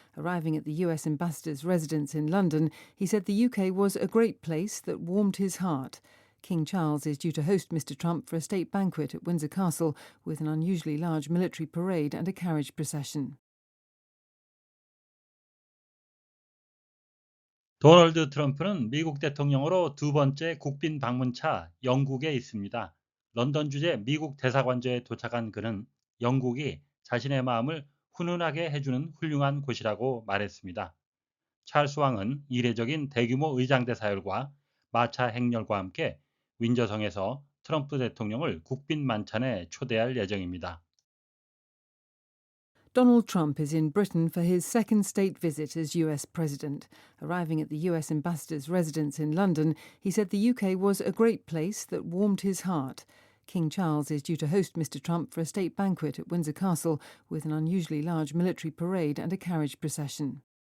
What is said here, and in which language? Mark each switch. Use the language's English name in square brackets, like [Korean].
[English] Arriving at the US ambassador's residence in London, he said the UK was a great place that warmed his heart. King Charles is due to host Mr. Trump for a state banquet at Windsor Castle with an unusually large military parade and a carriage procession. [Korean] 도널드 트럼프는 미국 대통령으로 두 번째 국빈 방문차 영국에 있습니다. 런던 주재 미국 대사관저에 도착한 그는 영국이 자신의 마음을 훈훈하게 해주는 훌륭한 곳이라고 말했습니다. 찰스 왕은 이례적인 대규모 의장대 사열과 마차 행렬과 함께 윈저성에서 트럼프 대통령을 국빈 만찬에 초대할 예정입니다. [English] Donald Trump is in Britain for his second state visit as US president. Arriving at the US ambassador's residence in London, he said the UK was a great place that warmed his heart. King Charles is due to host Mr. Trump for a state banquet at Windsor Castle with an unusually large military parade and a carriage procession.